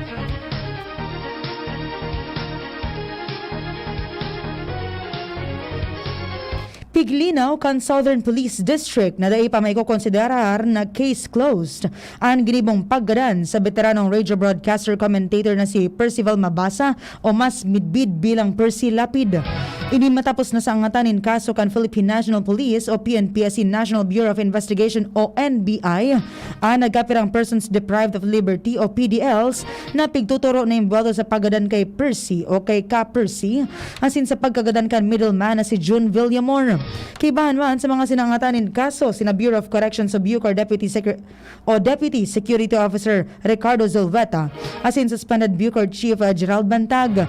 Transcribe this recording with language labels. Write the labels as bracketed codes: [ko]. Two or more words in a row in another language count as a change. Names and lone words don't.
[bik] Piglinaw kan Southern Police District na dai pa may kukonsiderar na [en] case closed [bik] ang ginibong paggadan sa veteranong radio broadcaster commentator na si Percival Mabasa o mas midbid bilang Percy Lapid. Ini matapos na sa angatanin kaso kan Philippine National Police o PNP as in National Bureau of Investigation o NBI ang nagkapirang [en] persons deprived of liberty [bik] o PDLs na pigtuturo na imbuwato sa paggadan kay Percy o kay Ka Percy asin sa pagkagadan kan middleman na si June Villamor. Kibahan man sa mga sinangatanin kaso sina Bureau of Corrections o Bucor Deputy Security Officer Ricardo Zolveta asin suspended Bucor Chief Gerald Bantag.